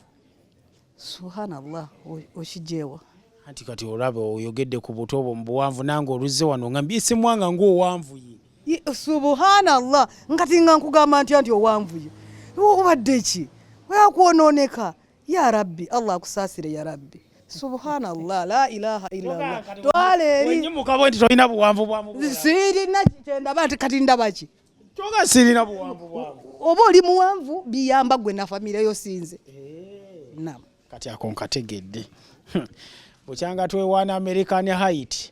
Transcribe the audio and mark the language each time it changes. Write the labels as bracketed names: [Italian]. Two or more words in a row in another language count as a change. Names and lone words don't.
[Ganda] Subhanallah, okijeewa. Anti kati olabe oyogedde ku buto obwo mu buwanvu, nange oluzze wano nga mbisimwanga ng'owanvu ye. Subhanallah, nkati nga nkugamba nti owanvu ye. Obadde ki? Wakwonooneka. [Arabic] يا رب, [Ganda] Allah akusaasire [Arabic] يا رب. سبحان الله، لا إله إلا الله. [Ganda] Twale eri. Wenyimuka bwe nti tolina buwanvu bwa mu bulamu. Sirina kyendaba nti kati ndaba ki? Kyoga sirina buwanvu bwangu. Oba oli muwanvu biyamba gwe na famire yo sinze. Naam. Kati ako nkategedde. Bukyanga twewaana American Height.